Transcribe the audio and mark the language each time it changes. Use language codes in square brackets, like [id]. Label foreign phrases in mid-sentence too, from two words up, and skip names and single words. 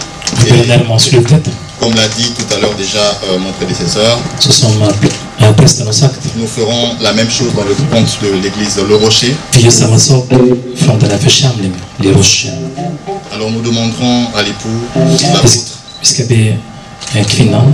[sv] Vi börjar närma oss slutet. [fr] Comme l'a dit tout à l'heure déjà mon prédécesseur, [sv] Så som prästen har sagt, [fr] nous ferons la même chose dans le compte de l'église de Le Rocher. [sv] vi gör samma sak från den här församlingen, Le Rocher. [fr] Alors nous demanderons à l'époux, l'apôtre [sv] Vi ska be kvinnan